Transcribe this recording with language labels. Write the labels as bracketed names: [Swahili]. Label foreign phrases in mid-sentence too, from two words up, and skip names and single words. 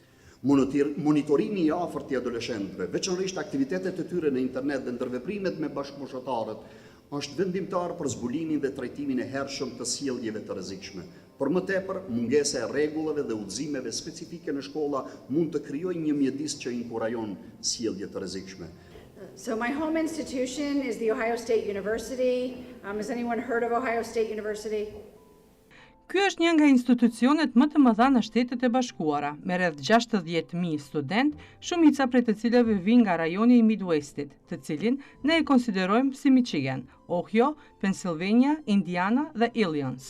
[Albanian] Monitorimi i afërt i adoleshentëve, veçanërisht aktivitetet e tyre në internet dhe ndërveprimet me bashkëmoshëtarët, është vendimtar për zbulimin dhe trajtimin e hershëm të sjelljeve të rrezikshme. Por më tepër, mungesa e rregullave dhe udhëzimeve specifike në shkolla mund të krijojë një mjedis që inkurajon sjellje të rrezikshme. [English] So my home institution is the Ohio State University. Has anyone heard of Ohio State University? [Albanian] Ky është një nga institucionet më të mëdha në Shtetet e Bashkuara, me rreth 60.000 student, shumica prej të cilëve vijnë nga rajoni i Midwestit, të cilin ne e konsiderojmë si Michigan, Ohio, Pennsylvania, Indiana dhe Illinois.